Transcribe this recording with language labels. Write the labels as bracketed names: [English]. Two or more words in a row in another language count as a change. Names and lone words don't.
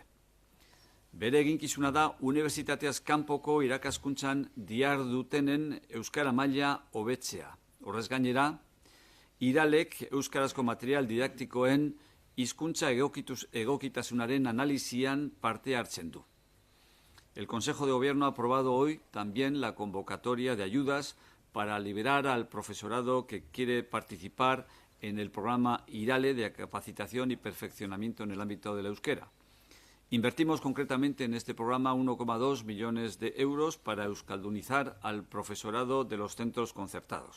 [Basque] Bere eginkizuna da unibertsitateaz kanpoko irakaskuntzan dihardutenen euskara maila hobetzea. Horrez gainera, iralek euskarazko material didaktikoen hizkuntza egokitasunaren analizian parte hartzen du. [Spanish] El Consejo de Gobierno ha aprobado hoy también la convocatoria de ayudas para liberar al profesorado que quiere participar en el programa IRALE de capacitación y perfeccionamiento en el ámbito del euskera. Invertimos concretamente en este programa 1,2 millones de euros para euskaldunizar al profesorado de los centros concertados.